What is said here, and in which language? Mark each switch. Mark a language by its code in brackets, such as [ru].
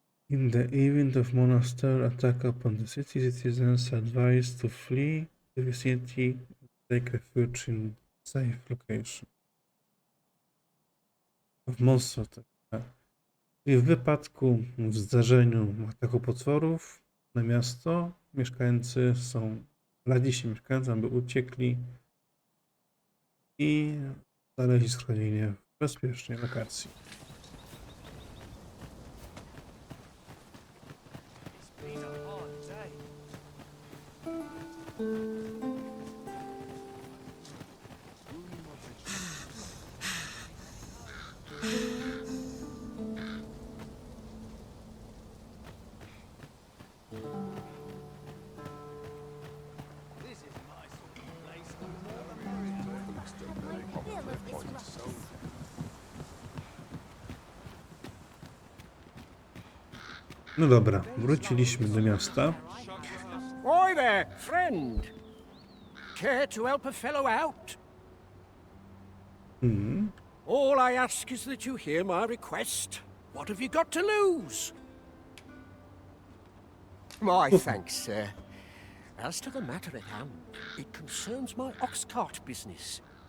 [en] In the event of monster attack upon the city, citizens are advised to flee the vicinity and take refuge in safe location. W monster attack. [pl] I w wypadku, w zdarzeniu ataku potworów na miasto, mieszkańcy radzi się mieszkańcom, aby uciekli i znaleźli schronienie w bezpiecznej lokacji. No dobra, wróciliśmy do miasta. [en] Hi there, friend. Care to help a fellow out? All I ask is that you hear my request. What have you got to lose? My thanks, sir. As to the matter at hand, it concerns my ox cart business.